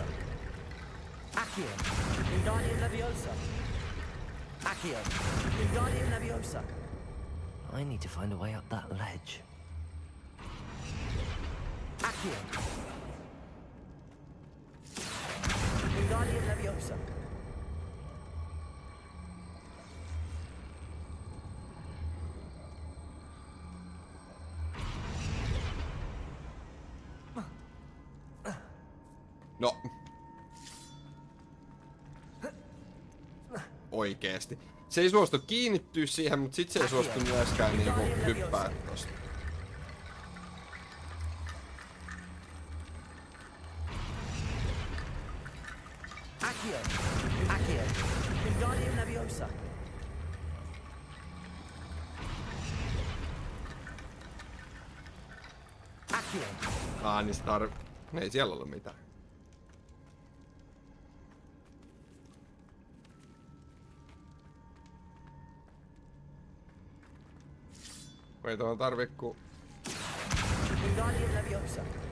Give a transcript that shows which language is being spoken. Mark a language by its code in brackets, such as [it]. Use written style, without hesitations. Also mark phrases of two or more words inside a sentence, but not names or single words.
[fi] Accio. Wingardium Leviosa. Accio. Wingardium Leviosa. [en] I need to find a way up that ledge. Accio. Wingardium Leviosa. [fi] No. Oikeesti. Se ei suostu kiinnittyä siihen, mutta sit se ei suostu myöskään niinku hyppää tosta. Accio. Accio. Wingardium Leviosa. Accio. Niin ei siellä ollut mitään. Ei tuohon tarvi ku... Wingardium Leviosa.